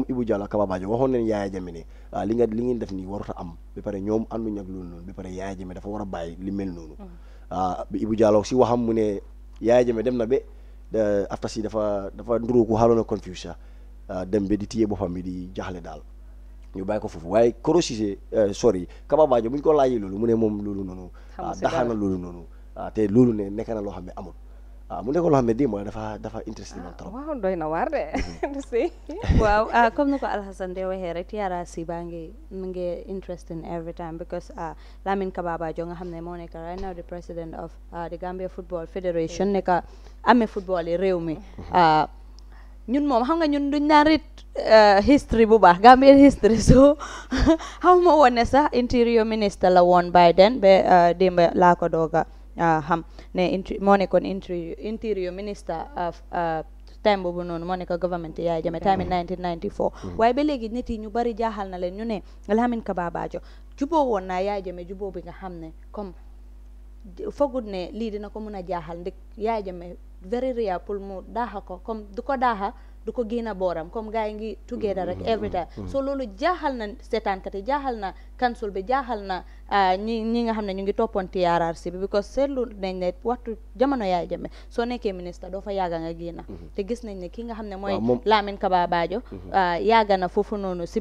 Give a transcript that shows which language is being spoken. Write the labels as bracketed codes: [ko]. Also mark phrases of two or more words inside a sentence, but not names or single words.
[wo] Ibu Jallow ak Kaba Bajo waxoon nañ Yaya Jammeh ne li ngeen def nii warut a am ba pare ñoom ànduñ ak loolu noonu ba pare Yaya Jammeh dafa war a bàyyi li mel noonu bi Ibu Jallow si waxam mu ne Yaya Jammeh dem na ba after si dafa nduru ku xaaloon a confuse dem ba di téye boppam bi di jaxle daal ñu bàyyi ko foofu waaye Koro Ceesay sorry Kaba Bajo bu ñu ko laajee loolu mu ne moom loolu noonu daxaana loolu noonu te loolu ne nekk na loo xam ne amul mu nekk loo xam ne di mooy dafa interesting na trop waaw doy na waar de si waaw comme ni ko Alhassan de waxee rek TRRC baa mu ngi interesting [en] every time because [wo] Lamin Kaba Bajo nga xam ne moo nekk [en] right now the president of the Gambia Football Federation [wo] nekk amee football yi réew mi ñun moom xam nga ñun duñ naan rit history bu baax [en] Gambian history [wo] so xaw ma woon ne sax [en] interior minister [wo] la woon Biden ba démb laa ko dooga xam ne moo nekkoon [en] interior minister [wo] time boobu noonu moo nekk government Yaya Jammeh [en] time in [wo] 1994 waaye ba léegi nit yi ñu bari jaaxal na leen ñu ne Lamin Kaba Bajo juboo woon naa Yaya Jammeh juboo bi nga xam ne comme foogul ne lii dina ko mun a jaaxal ndik Yaya Jammeh [en] very rare [wo] pour mu daaxa ko comme du ko daaxa du ko génn booram comme gars yi ngi together rek [en] every time [wo] so loolu jaaxal na seetaankat yi jaaxal na council bi jaaxal na ñi nga xam ne ñu ngi toppoon TRRC bi because seetlu nañ ne waxtu jamono Yaya Jammeh soo nekkee ministre doo fa yàgga nga génn te gis nañ ne ki nga xam ne mooy Lamin Kaba Bajo yàgga na foofu noonu si